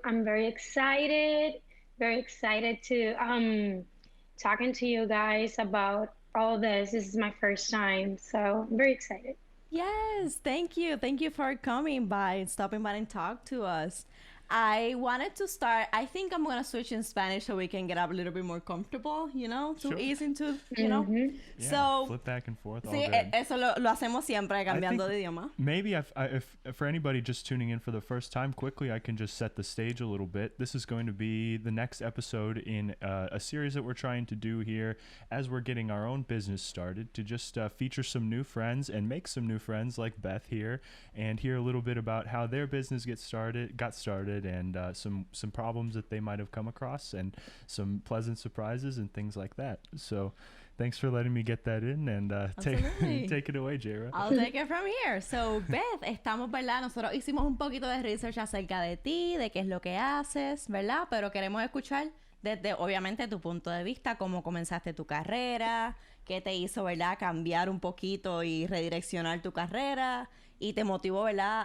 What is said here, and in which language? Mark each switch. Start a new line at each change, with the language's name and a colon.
English: I'm very excited to talking to you guys about all this. This is my first time, so I'm very excited. Yes, thank you. Thank you for coming by, stopping by and talk to us. I wanted to start, I think I'm going to switch in Spanish so we can get a little bit more comfortable, to Sure. ease into, Yeah, so flip back and forth.
Spanish: Sí, eso lo hacemos siempre, cambiando de idioma.
English: Maybe if for anybody just tuning in for the first time, quickly I can just set the stage a little bit. This is going to be the next episode in a series that we're trying to do here as we're getting our own business started, to just feature some new friends and make some new friends like Beth here, and hear a little bit about how their business got started, and some problems that they might have come across, and some pleasant surprises and things like that. So thanks for letting me get that in, and take it away, Jera. I'll take it from here. So, Beth,
Spanish: estamos, ¿verdad? Nosotros hicimos un poquito de research acerca de ti, de qué es lo que haces, ¿verdad? Pero queremos escuchar desde, obviamente, tu punto de vista, cómo comenzaste tu carrera, qué te hizo, ¿verdad? Cambiar un poquito y redireccionar tu carrera, y te motivó, ¿verdad?